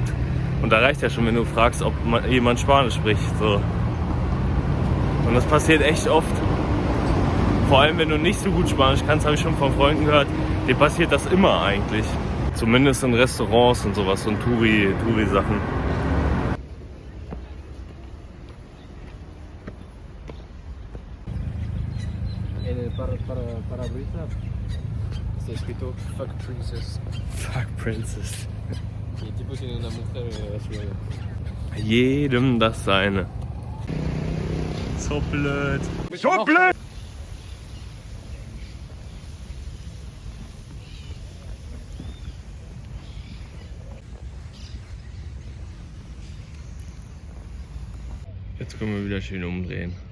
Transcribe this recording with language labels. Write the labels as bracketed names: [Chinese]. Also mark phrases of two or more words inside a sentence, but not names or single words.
[German] Und da reicht ja schon, wenn du fragst, ob jemand Spanisch spricht. So. Und das passiert echt oft. Vor allem, wenn du nicht so gut Spanisch kannst, habe ich schon von Freunden gehört, dem passiert das immer eigentlich. Zumindest in Restaurants und sowas und Touri-Sachen. [Spanish] Está escrito [English] Fuck Princess. Fuck Princess. [Spanish] Y el tipo tiene una mujer a su lado. [German] Jedem das seine. So blöd. So blöd! Jetzt können wir wieder schön umdrehen.